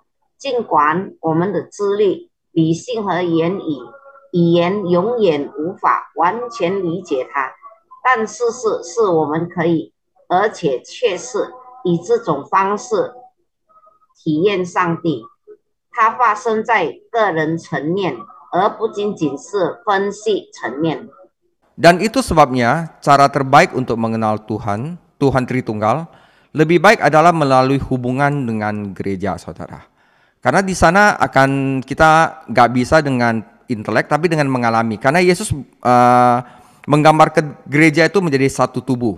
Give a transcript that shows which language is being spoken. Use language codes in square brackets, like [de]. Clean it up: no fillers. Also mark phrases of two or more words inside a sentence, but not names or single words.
[zh] 尽管我们的智力、理性和语言永远无法完全理解它，但事实是我们可以。而且却是以这种方式体验上帝，它发生在个人层面，而不仅仅是分析层面。 [id] Dan itu sebabnya cara terbaik untuk mengenal Tuhan Tritunggal, lebih baik adalah melalui hubungan dengan gereja, saudara. Karena di sana kita nggak bisa dengan intelek, tapi dengan mengalami. Karena Yesus menggambarkan gereja itu menjadi satu tubuh.